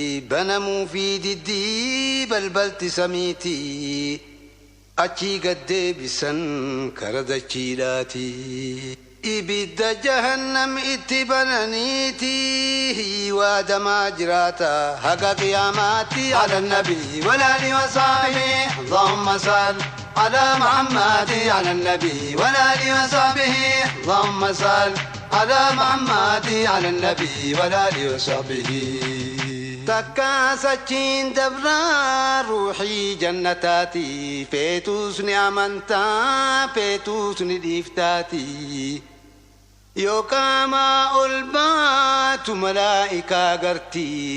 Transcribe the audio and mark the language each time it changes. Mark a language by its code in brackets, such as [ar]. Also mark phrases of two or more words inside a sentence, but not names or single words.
[om] Banamuu fi diddii balbalti samiiti. Achii gad deebisan kara dachiidhaati. Ibidda jahannam itti bananiiti. Waadamaa jiraata haga qiyaamaatti [ar] على النبي. وعلى آله وصحبه. اللهم صل على محمد على النبي. وعلى آله وصحبه. اللهم صل على محمد على النبي. وعلى آله وصحبه. [om] Takka sachiin dabraa ruuxii jannataati. Feetuus ni amantaa, feetuus ni dhiiftaati. Yoo qaamaa ol baatu malaa'ikaa garti.